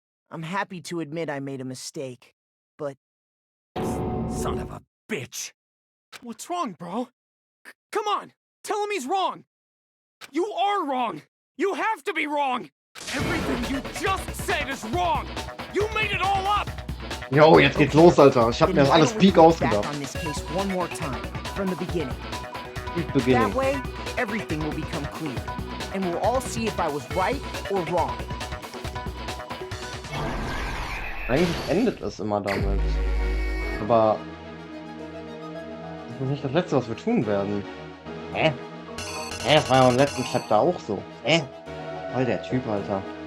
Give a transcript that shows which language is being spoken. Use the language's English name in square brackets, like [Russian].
[English] I'm happy to admit I made a mistake, but... Son of a bitch! What's wrong, bro? Come on! Tell him he's wrong! You are wrong! You have to be wrong! Everything you just said is wrong! You made it all up! [German] Jo, jetzt geht's los, Alter. Ich hab mir das alles Peak ausgedacht. [English] On this case one more time, from the beginning. Beginning. That way, everything will become clear, and we'll all see if I was right or wrong. [German] Eigentlich endet es immer damit. Aber das ist nicht das Letzte, was wir tun werden. Hä? Hä? Das war ja im letzten Chapter auch so. Hä? Voll der Typ, Alter.